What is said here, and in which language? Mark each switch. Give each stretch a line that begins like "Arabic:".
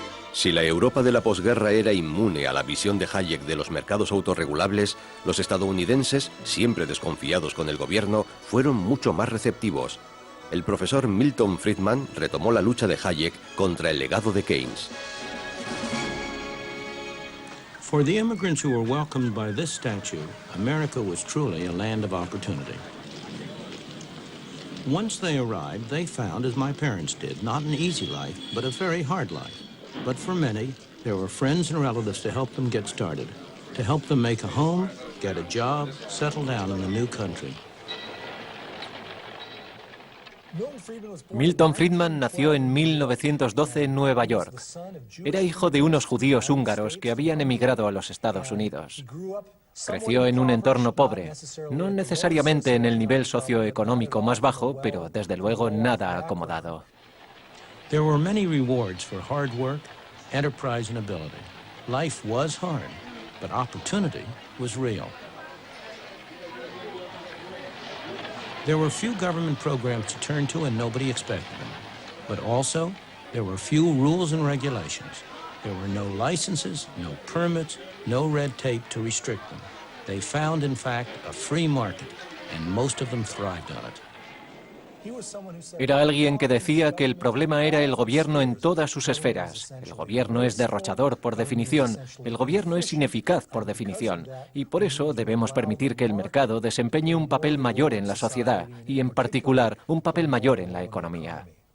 Spanish: Si la Europa de la posguerra era inmune a la visión de Hayek de los mercados autorregulables, los estadounidenses, siempre desconfiados con el gobierno, fueron mucho más receptivos. El profesor Milton Friedman retomó la lucha de Hayek contra el legado de Keynes.
English: For the immigrants who were welcomed by this statue, America was truly a land of opportunity. Once they arrived, they found, as my parents did, not an easy life, but a very hard life. But for many, there were friends and relatives to help them get started, to help them make a home, get a job, settle down in the new country.
Spanish: Milton Friedman nació en 1912 en Nueva York. Era hijo de unos judíos húngaros que habían emigrado a los Estados Unidos. Creció en un entorno pobre, no necesariamente en el nivel socioeconómico más bajo, pero desde luego nada acomodado.
English: There were many rewards for hard work, enterprise, and ability. Life was hard, but opportunity was real. There were few government programs to turn to and nobody expected them. But also, there were few rules and regulations. There were no licenses, no permits, no red tape to restrict them. They found, in fact, a free market, and most of them thrived on it.
Spanish: Era alguien que decía que el problema era el gobierno en todas sus esferas. El gobierno es derrochador por definición, el gobierno es ineficaz por definición, y por eso debemos permitir que el mercado desempeñe un papel mayor en la sociedad y, en particular, un papel mayor en la economía.